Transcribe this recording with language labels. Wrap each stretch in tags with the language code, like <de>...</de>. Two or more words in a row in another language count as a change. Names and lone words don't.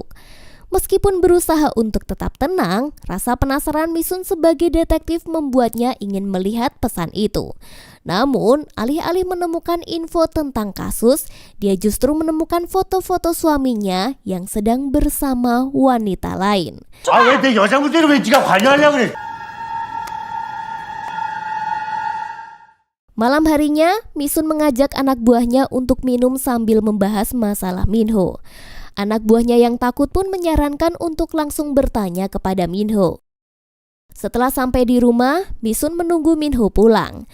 <id>Meskipun berusaha untuk tetap tenang, rasa penasaran Mi-sun sebagai detektif membuatnya ingin melihat pesan itu. Namun, alih-alih menemukan info tentang kasus, dia justru menemukan foto-foto suaminya yang sedang bersama wanita lain.</id> <ko>왜 내 여자분들을 왜 네가 관여하려고 그래?</ko> <id>Malam harinya, Mi-sun mengajak anak buahnya untuk minum sambil membahas masalah Min-ho. Anak buahnya yang takut pun menyarankan untuk langsung bertanya kepada Min-ho. Setelah sampai di rumah, Mi-sun menunggu Min-ho pulang.</id>